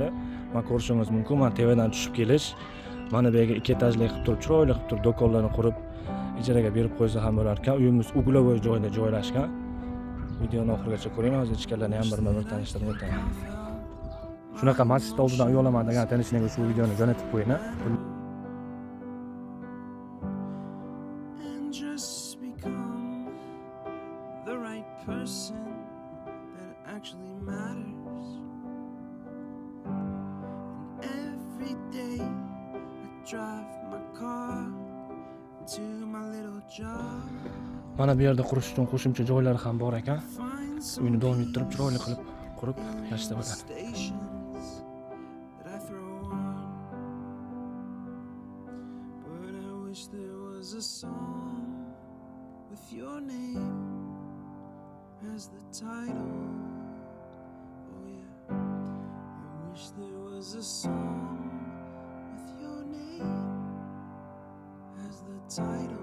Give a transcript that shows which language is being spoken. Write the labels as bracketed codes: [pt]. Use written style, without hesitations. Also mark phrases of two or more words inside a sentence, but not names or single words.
[uz] Mana ko'rishingiz mumkin. Mana tevadan tushib kelish. Mana bu yerga 2 etajli qilib turib, chiroyli qilib turib do'konlarni qurib ijaraga berib qo'ysa ham bo'lar ekan. Uyimiz uglovoy joyda joylashgan. Videoni oxirigacha ko'ring, hozir ichkarilarni ham bir tanishtirib o'taman. Shunaqa masjid oldidan uy olaman degan tanishlarga shu videoni jo'natib qo'ying. [en] The right person that actually matters. And every day I drive my car to my little job. [uz] Mana bu yerda qurish uchun qo'shimcha joylari ham bor ekan. Uyni davom ettirib chiroyli qilib qurib yashashga bo'ladi. [en] But I wish there was a song with your name as the title. Oh yeah, I wish there was a song with your name as the title.